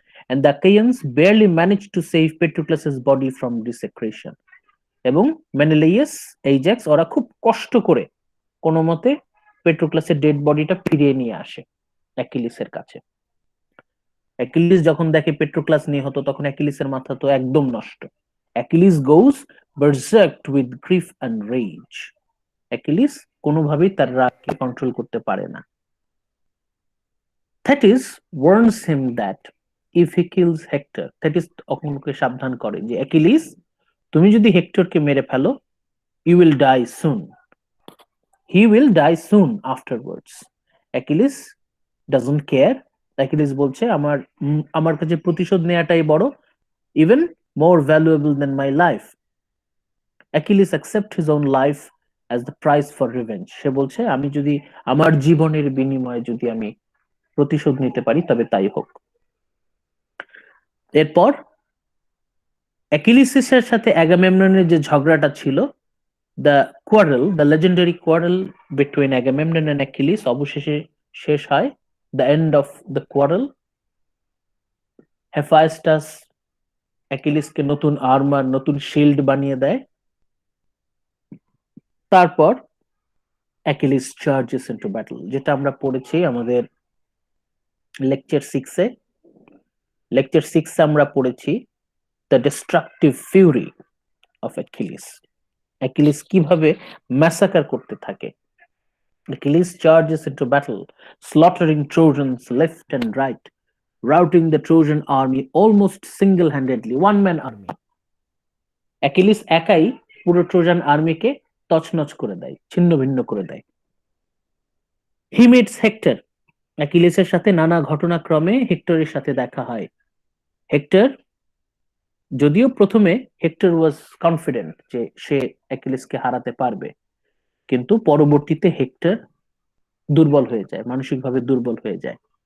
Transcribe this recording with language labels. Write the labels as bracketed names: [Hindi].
[English] and the Achaeans barely managed to save Patroclus's body from desecration, [Bangla] এবং মেনেলাইয়াস, এইজ্যাক্স ওরা খুব কষ্ট করে কোনো মতে পেট্রোক্লাসের ডেড বডিটা ফিরিয়ে নিয়ে আসে অ্যাকিলিসের কাছে। অ্যাকিলিস যখন দেখে পেট্রোক্লাস নিহত তখন অ্যাকিলিসের মাথা তো একদম নষ্ট। Achilles [English] goes berserked with grief and rage, [Bangla] Achilles কোনোভাবেই তার রাগকে কন্ট্রোল করতে পারে না। [English] Thetis warns him that if he kills Hector, Thetis [Bangla] ওকে সাবধান করে যে অ্যাকিলিস তুমি যদি হেক্টরকে মেরে ফেলো, [English] you will die soon, he will die soon afterwards. Achilles doesn't care, [Bangla] Achilles বলছে আমার কাছে প্রতিশোধ নেওয়াটাই বড়, [English] even more valuable than my life. [Bangla] Achilles [English] accept his own life as the price for revenge, [Bangla] সে বলছে আমি যদি আমার জীবনের বিনিময়ে যদি আমি প্রতিশোধ নিতে পারি তবে তাই হোক। এরপর অ্যাকিলিসের সাথে অ্যাগামেমননের যে ঝগড়াটা ছিল, [English] the legendary quarrel between Agamemnon and Achilles [Bangla] অবশেষে শেষ হয় [English] the end of the quarrel, [Bangla] Hephaestus অ্যাকিলিসকে নতুন আর্মার, নতুন শিল্ড বানিয়ে দেয়। তারপর অ্যাকিলিস [English] charges into battle, [Bangla] যেটা আমরা পড়েছি আমাদের লেকচার 6-এ। লেকচার 6-এ আমরা পড়েছি [English] the destructive fury of [Bangla] Achilles. Achilles কিভাবে ম্যাসাকার করতে থাকে। [English] Achilles charges into battle, slaughtering Trojans left and right, routing the Trojan army almost single-handedly, one-man army. [Bangla] Achilles একাই পুরো ট্রোজান আর্মিকে তছনছ করে দেয়, ছিন্ন ভিন্ন করে দেয়। [English] He meets Hector. [Bangla] অ্যাকিলিসের সাথে নানা ঘটনাক্রমে হেক্টরের সাথে দেখা হয়। হেক্টর, যদিও প্রথমে হেক্টর [English] was confident [Bangla] যে সে অ্যাকিলিসকে হারাতে পারবে, কিন্তু পরবর্তীতে হেক্টর দুর্বল হয়ে যায়, মানসিকভাবে দুর্বল হয়ে যায়।